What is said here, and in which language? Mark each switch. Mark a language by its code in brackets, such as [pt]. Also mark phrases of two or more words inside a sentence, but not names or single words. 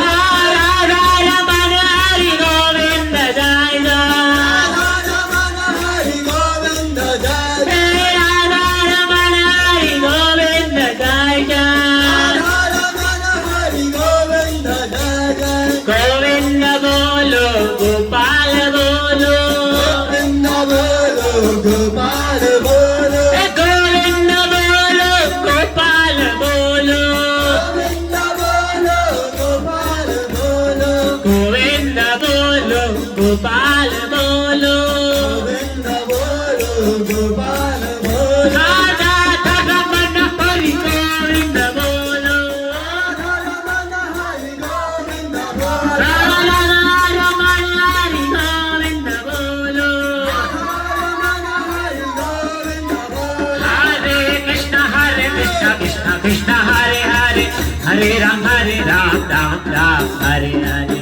[hi] राधा रमण हरि गोविंद जय जय राधा रमण हरि गोविंद जय राधा रमण हरि गोविंद जय जय गोविंद बोलो गोपाल बोलो गोविंद बोलो गोपाल बोलो गोविंद बोलो गोपाल बोलो गोविंद बोलो गोपाल बोलो गोविंद बोलो गोपाल बोलो गोविंद बोलो गोपाल बोलो राधा रमण हरि गोविंद बोलो राधा रमण हरि गोविंद बोलो Radha Raman Hari Govinda bolo [sa] हरे कृष्ण कृष्ण कृष्ण हरे हरे हरे राम राम राम हरे हरे [hi] Hare Ram Ram Ram Hare Hare